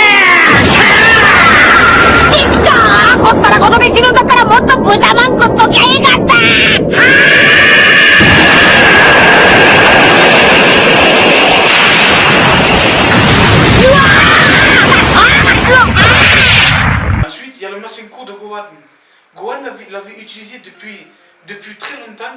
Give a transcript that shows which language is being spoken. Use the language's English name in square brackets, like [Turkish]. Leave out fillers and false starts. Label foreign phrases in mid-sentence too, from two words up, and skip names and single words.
[Japanese] チクショー、こったらことで死ぬんだからもっと豚まん食っときゃいいかった。 [French] Ensuite, il y a le Masenko de Gohan. Gohan l'avait utilisé depuis très longtemps.